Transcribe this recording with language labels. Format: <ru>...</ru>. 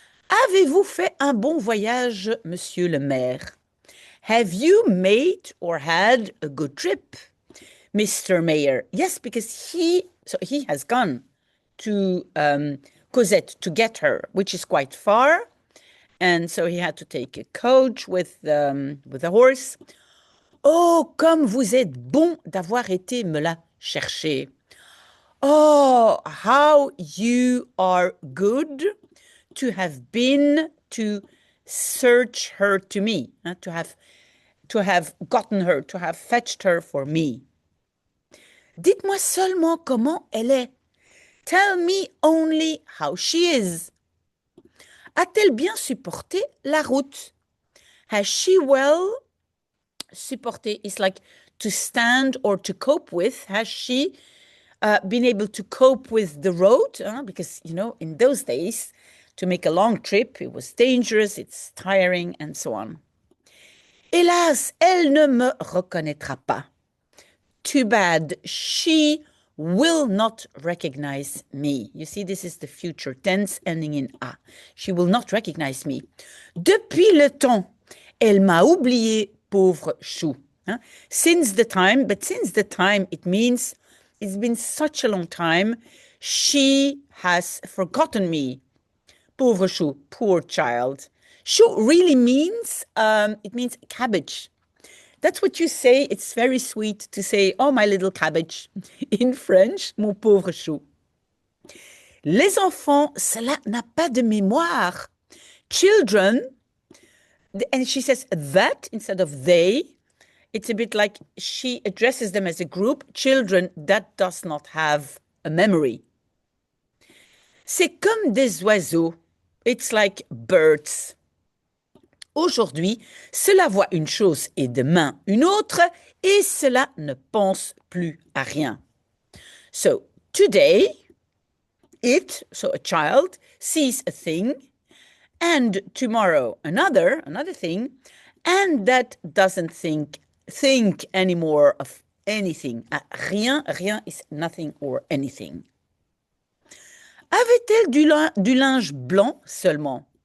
<fr>Avez-vous fait un bon voyage, Monsieur le Maire?</fr> <en>Have you made or had a good trip, Mr. Mayor? Yes, because he has gone to Cosette to get her, which is quite far. And so he had to take a coach with a horse.</en> <fr>Oh, comme vous êtes bon d'avoir été me la chercher.</fr> <en>Oh, how you are good to have been to search her to me, to have gotten her, to have fetched her for me.</en> <fr>Dites-moi seulement comment elle est.</fr> <en>Tell me only how she is.</en> <fr>A-t-elle bien supporté la route?</fr> <en>Has she well supporté? It's like to stand or to cope with. Has she been able to cope with the road? Because, in those days, to make a long trip, it was dangerous, it's tiring, and so on.</en> <fr>Hélas, elle ne me reconnaîtra pas.</fr> <en>Too bad, she will not recognize me. You see, this is the future tense ending in A. She will not recognize me.</en> <fr>Depuis le temps, elle m'a oublié, pauvre chou.</fr> <en>Since the time, it means it's been such a long time, she has forgotten me.</en> <fr>Pauvre chou,</fr> <en>poor child. Chou really means, it means cabbage. That's what you say. It's very sweet to say, oh, my little cabbage. In French,</en> <fr>mon pauvre chou. Les enfants, cela n'a pas de mémoire.</fr> <en>Children, and she says that instead of they. It's a bit like she addresses them as a group. Children, that does not have a memory.</en> <fr>C'est comme des oiseaux.</fr> <en>It's like birds.</en> <fr>Aujourd'hui, cela voit une chose et demain une autre, et cela ne pense plus à rien.</fr> <en>So, today, so a child, sees a thing, and tomorrow another thing, and that doesn't think anymore of anything. Ah, rien, rien is nothing or anything.</en> <fr>Avait-elle du linge blanc seulement?</fr>